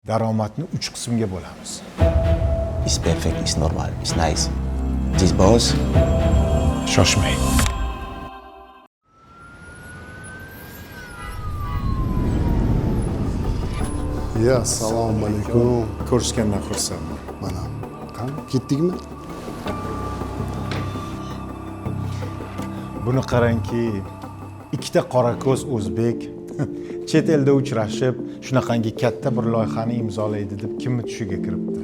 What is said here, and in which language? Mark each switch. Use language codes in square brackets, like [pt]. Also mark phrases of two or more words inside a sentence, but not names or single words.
[uz] Daromadni 3 qismga bo'lamiz. [en] It's perfect, it's normal, it's nice. This boss. [uz] Shoshmang. Ya, assalomu alaykum. Ko'rishgandan xursandman. Mana, qani, ketdikmi? Buni qarangki, ikkita qorako'z o'zbek chet elda uchrashib, shunaqangi katta bir loyihani imzolaydi deb kimni tushiga kiribdi.